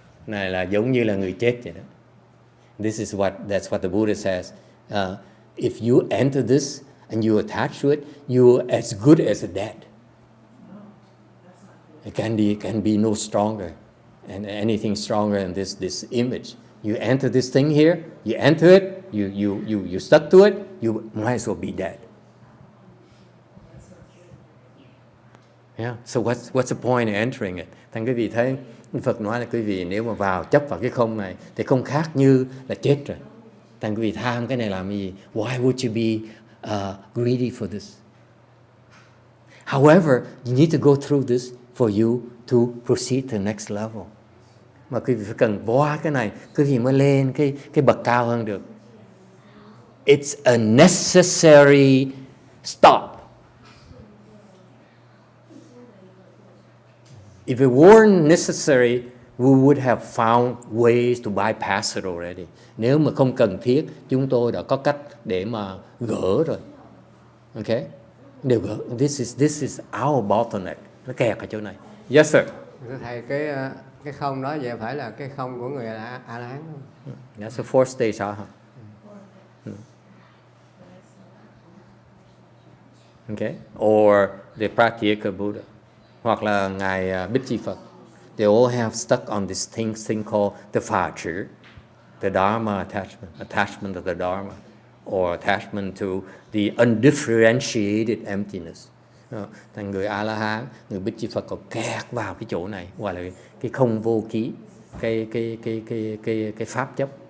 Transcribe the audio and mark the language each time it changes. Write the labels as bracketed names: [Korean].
[Vietnamese] Này là giống như là người chết vậy đó. [English] That's what the Buddha says. If you enter this and you attach to it, you're as good as a dead. It can be no stronger, and anything stronger than this image. You enter this thing here, you enter it, you stuck to it, you might as well be dead. Yeah. So what's the point of entering it? [Vietnamese] Thành quý vị thấy Phật nói là quý vị nếu mà vào chấp vào cái không này thì không khác như là chết rồi. Thành quý vị tham cái này làm gì? [English] Why would you be greedy for this? However, you need to go through this for you to proceed to the next level. [Vietnamese] Mà quý vị phải cần qua cái này, quý vị mới lên cái bậc cao hơn được. [English] It's a necessary stop. If it weren't necessary, we would have found ways to bypass it already. [Vietnamese] Nếu mà không cần thiết, chúng tôi đã có cách để mà gỡ rồi. [English] Okay? [Vietnamese] Đều gỡ. [English] This is our bottleneck. [Vietnamese] Nó kẹt ở chỗ này. [English] Yes, sir. [Vietnamese] Thầy, cái không đó vậy phải là cái không của người A-la-hán không? [English] That's the fourth stage, hả? Okay? Or the Patriarch Buddha. [Vietnamese] Hoặc là Ngài Bích Chi Phật. [English] They all have stuck on this thing called the phà chữ, the dharma attachment to the dharma, or attachment to the undifferentiated emptiness. [Vietnamese] Thành người A-la-hán, người Bích Chi Phật còn kẹt vào cái chỗ này, gọi là cái không vô ký, cái pháp chấp.